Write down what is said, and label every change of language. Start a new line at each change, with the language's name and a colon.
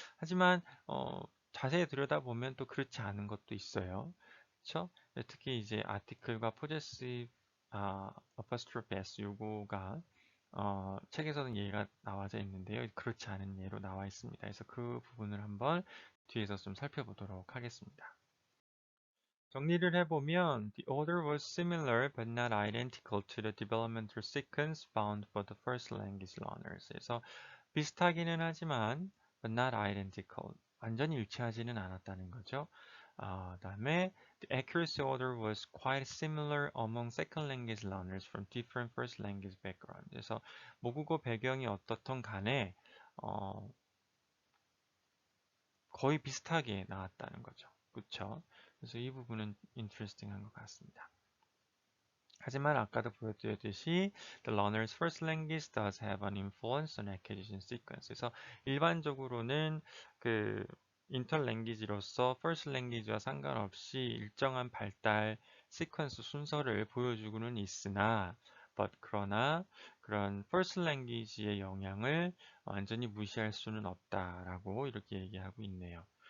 Korean: 하지만 자세히 들여다보면 또 그렇지 않은 것도 있어요. 그렇죠? 특히 이제 article과 possessive apostrophe s 요거가 책에서는 예가 나와져 있는데요. 그렇지 않은 예로 나와 있습니다. 그래서 그 부분을 한번 뒤에서 좀 살펴보도록 하겠습니다. 정리를 해보면
English: the order was similar but not identical to the developmental sequence found for the first language learners.
Korean: 그래서 비슷하기는 하지만
English: but not identical.
Korean: 완전히 일치하지는 않았다는 거죠. 다음에
English: the accuracy order was quite similar among second language learners from different first language background.
Korean: 그래서 모국어 배경이 어떻든 간에 거의 비슷하게 나왔다는 거죠. 그렇죠? 그래서 이 부분은 인트레스팅한 것 같습니다. 하지만 아까도 보여드렸듯이
English: the learner's first language does have an influence on acquisition sequence.
Korean: 그래서 일반적으로는 그 인터랭귀지로서 first language와 상관없이 일정한 발달 시퀀스 순서를 보여주고는 있으나 그러나 그런 first language의 영향을 완전히 무시할 수는 없다라고 이렇게 얘기하고 있네요.